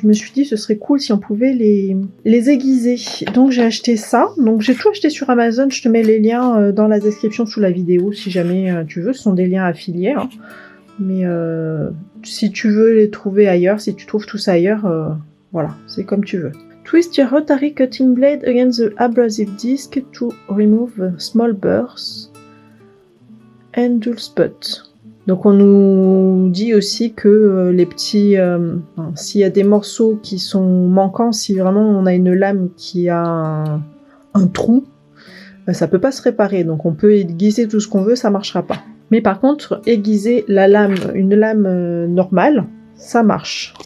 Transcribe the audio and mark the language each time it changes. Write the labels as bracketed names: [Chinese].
[French] Je me suis dit ce serait cool si on pouvait les aiguiser. Donc j'ai acheté ça. Donc j'ai tout acheté sur Amazon. Je te mets les liens dans la description sous la vidéo si jamais tu veux. Ce sont des liens affiliés. Hein. Mais si tu veux les trouver ailleurs, si tu trouves tout ça ailleurs, voilà, c'est comme tu veux. [English] Twist your rotary cutting blade against the abrasive disc to remove small burrs and dull spots. [French] Donc on nous dit aussi que les petits, s'il y a des morceaux qui sont manquants, si vraiment on a une lame qui a un trou, ça peut pas se réparer. Donc on peut aiguiser tout ce qu'on veut, ça marchera pas. Mais par contre, aiguiser une lame normale, ça marche.